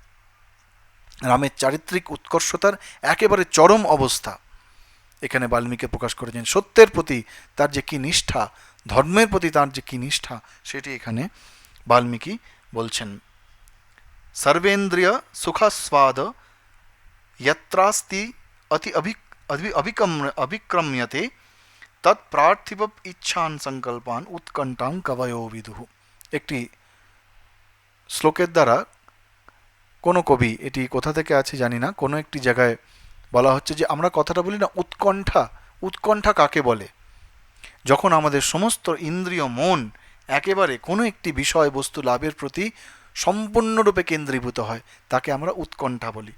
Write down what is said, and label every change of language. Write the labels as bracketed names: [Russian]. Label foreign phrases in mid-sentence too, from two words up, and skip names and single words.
[Bangla] রামের চারিত্রিক উৎকর্ষতার একেবারে চরম অবস্থা এখানে বাল্মীকি প্রকাশ করেছেন। সত্যের প্রতি তার যে কি নিষ্ঠা, ধর্মের প্রতি তার যে কি নিষ্ঠা, সেটি এখানে বাল্মীকি বলছেন। [Sanskrit] সর্বেন্দ্রিয় সুখাস্বাদ यत्रास्ति अति अभिक्रम्यते तत्प्रार्थिव इच्छान संकल्पान उत्कंठां कवयो विदुः। [Bangla] একটি শ্লোকের দ্বারা কোনো কবি, এটি কোথা থেকে আছে জানি না, কোনো একটি জায়গায় বলা হচ্ছে যে আমরা কথাটা বলি না উৎকণ্ঠা, উৎকণ্ঠা কাকে বলে? যখন আমাদের সমস্ত ইন্দ্রিয় মন একেবারে কোনো একটি বিষয় বস্তু লাভের প্রতি সম্পূর্ণরূপে কেন্দ্রীভূত হয়, তাকে আমরা উৎকণ্ঠা বলি।